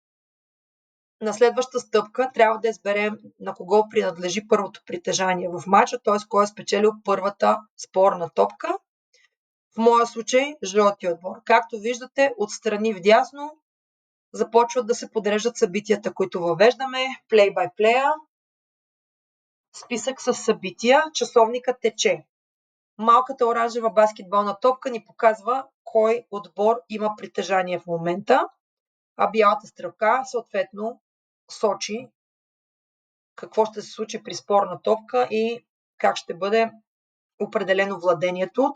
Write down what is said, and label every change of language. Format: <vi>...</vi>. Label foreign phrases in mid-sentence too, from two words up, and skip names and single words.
<bg>На следваща стъпка трябва да изберем на кого принадлежи първото притежание в матча, т.е. кой е спечелил първата спорна топка. В моя случай жълтия отбор. Както виждате, отстрани вдясно започват да се подреждат събитията, които въвеждаме.</bg> <en>Play by play,</en> <bg>списък с събития, часовника тече. Малката оранжева баскетболна топка ни показва кой отбор има притежание в момента, а бялата стрелка съответно сочи какво ще се случи при спорна топка и как ще бъде определено владението.</bg>